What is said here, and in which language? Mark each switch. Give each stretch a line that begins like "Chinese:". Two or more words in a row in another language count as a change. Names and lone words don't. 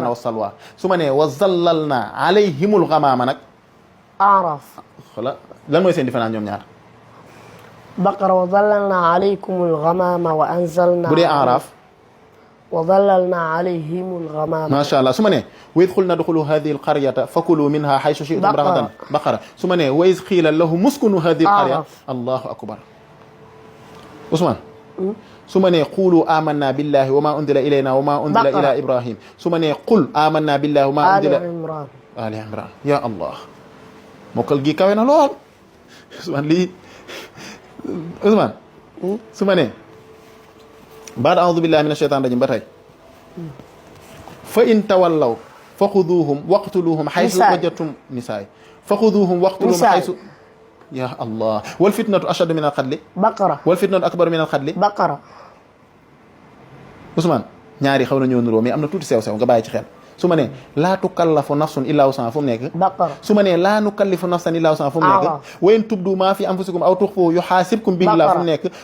Arabic: المن والسلوى."
Wolof: Su ma nee,
Arabic: "وظللنا عليهم الغمام"
Wolof: nag? Araf. Xoola, lan mooy seen différence ñoom ñaar? Baqara,
Arabic: "وظللنا عليكم الغمام وأنزلنا"
Wolof: Bu dee Araf?
Arabic: "وظللنا عليهم الغمام." ما شاء الله.
Wolof: Su ma nee,
Arabic: "وإذ قلنا ادخلوا هذه القرية فكلوا منها حيث شئتم Baqara. رغدا." Baqara.
Wolof: Su ma nee,
Arabic: "وإذ قيل لهم اسكنوا هذه القرية." Araf. الله أكبر. Ousmane. Hmm?
Wolof: Su ma nee,
Arabic: "قولوا آمنا بالله وما أنزل إلينا وما أنزل Baqara. إلى إبراهيم."
Wolof: Su ma nee,
Arabic: "قل آمنا بالله وما Ali unzila" Imran. Ali Imran. يا الله.
Wolof: Mokkal gi kawe na lool. Ousmane, lii. Ousmane. Hmm? Su ma nee,
Arabic: "بعد أعوذ بالله من الشيطان الرجيم"
Wolof: ba tey. Hmm.
Arabic: "فإن تولوا فخذوهم واقتلوهم حيث Nisaa. وجدتم" Nisaa. "فخذوهم واقتلوهم Nisaa. حيث" يا الله. "والفتنة أشد من القتل." Baqara. "والفتنة أكبر من القتل." Baqara.
Wolof: Ousmane, ñaari xaw na ñoo nuroo, mais am na tuuti sew sew, nga bàyyi ci xel. Su ma nee,
Arabic: "لا تكلف نفس إلا وسعها",
Wolof: fu mu nekk? Baqara. Su ma nee,
Arabic: "لا نكلف نفسا إلا وسعها",
Wolof: fu mu nekk? Araf.
Arabic: "وإن تبدوا ما في أنفسكم أو تخفوه يحاسبكم به الله",
Wolof: fu mu
Arabic: Baqara.
Wolof: nekk?